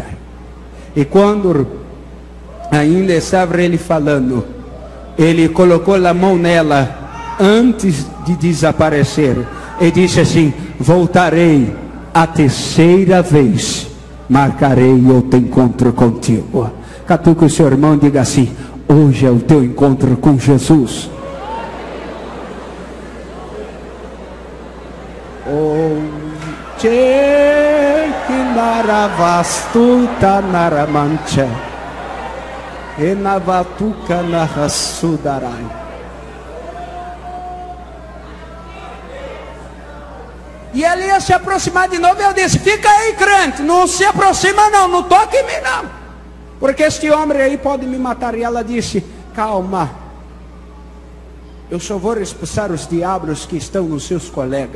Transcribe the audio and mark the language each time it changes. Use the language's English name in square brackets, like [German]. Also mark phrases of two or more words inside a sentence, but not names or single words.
[Portuguese] E quando ainda estava ele falando, ele colocou a mão nela antes de desaparecer e disse assim: voltarei a terceira vez, marcarei outro encontro contigo. Catuca o seu irmão e diga assim: hoje é o teu encontro com Jesus. Naravastuta naramancha enavatuka narasudarai. E ele ia se aproximar de novo, e eu disse: fica aí, crente, não se aproxima não, não toque em mim não, porque este homem aí pode me matar. E ela disse: calma, eu só vou expulsar os diabos que estão nos seus colegas.